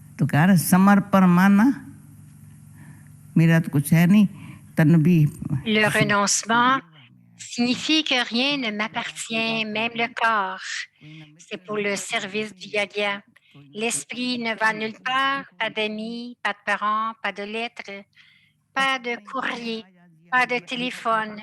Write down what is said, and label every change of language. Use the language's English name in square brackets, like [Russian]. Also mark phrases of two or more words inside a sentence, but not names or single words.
[Hindi] प्रकार समर्पण माना मेरा तो कुछ है नहीं तन भी [French] Le renoncement signifie que rien ne m'appartient, même le corps. C'est pour le service du yoga. L'esprit ne va nulle part, pas d'amis, pas de parents, pas de lettres, pas de courrier, pas de téléphone.